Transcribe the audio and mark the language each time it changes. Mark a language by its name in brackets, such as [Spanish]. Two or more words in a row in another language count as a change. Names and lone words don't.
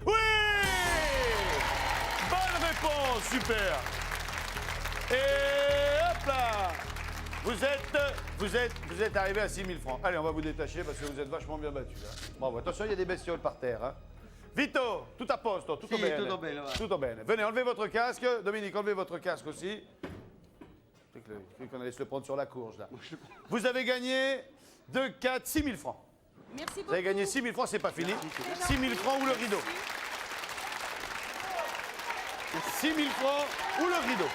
[French] Oui! Bonne réponse, super. Et hop là! Vous êtes arrivé à 6 000 francs. Allez, on va vous détacher parce que vous êtes vachement bien battu. Hein. Bravo. Attention, il y a des bestioles par terre. [Italian] Hein. Vito, tout à posto, tutto Sì, bene. tutto bene, va. Tutto bene. [French] Venez, enlevez votre casque. Dominique, enlevez votre casque aussi. Je croyais qu'on allait se le prendre sur la courge, là. Vous avez gagné 2, 4, 6 000 francs. Merci beaucoup. Vous avez gagné 6 000 francs, c'est pas fini. 6 000 francs ou le rideau. 6 000 francs ou le rideau.